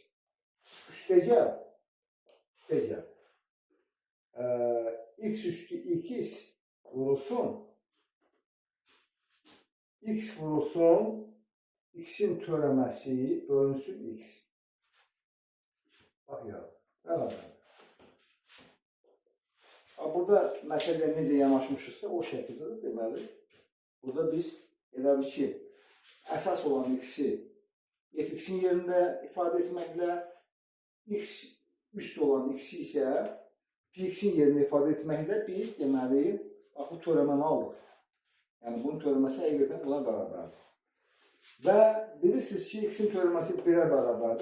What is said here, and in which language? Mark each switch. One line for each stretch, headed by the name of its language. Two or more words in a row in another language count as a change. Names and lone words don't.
Azerbaijani: Üstəgəl, x üstü x vurulsun, x vurulsun, x-in törəməsi bölünsün x. Bax ya, bərabər. Burada məsələyə necə yanaşmışızsa o şəkildə deməli, burada biz elə bir ki, əsas olan x-i f(x)in yerində ifadə etməklə, x üst olan x-i isə p(x)in yerində ifadə etməklə biz deməli, bax bu törəməni alırıq. Yəni bunun törəməsi həqiqətən buna bərabərdir. Və bilirsiniz ki, x-in törəməsi 1-ə bərabərdir.